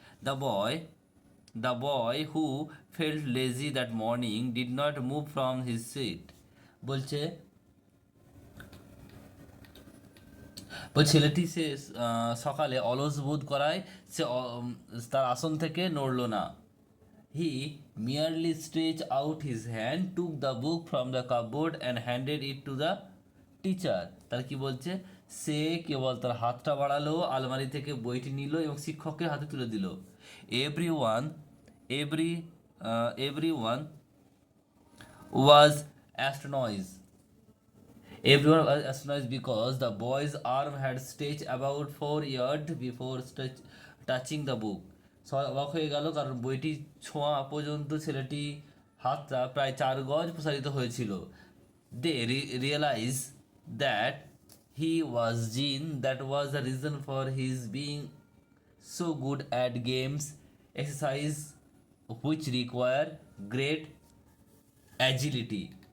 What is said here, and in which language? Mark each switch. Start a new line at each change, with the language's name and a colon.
English: The boy the boy who felt lazy that morning did not move from his seat.
Bangla: বলছে ছেলেটি সে সকালে অলস বোধ করায় সে তার আসন থেকে নড়ল না।
English: He merely stretched out his hand, took the book from the cupboard and handed it to the teacher.
Bangla: তার কি বলছে, সে কেবল তার হাতটা বাড়ালো, আলমারি থেকে বইটি নিল এবং শিক্ষকের হাতে তুলে দিল।
English: Everyone every everyone was astonished. Everyone was astonished because the boy's arm had stretched about 4 yards before touching the book.
Bangla: সবাই অবাক হয়ে গেল, কারণ বইটি ছোঁয়া পর্যন্ত ছেলেটি হাতটা প্রায় 4 গজ প্রসারিত হয়েছিল।
English: They realize that he was jinn, that was the reason for his being so good at games, exercise which require great agility.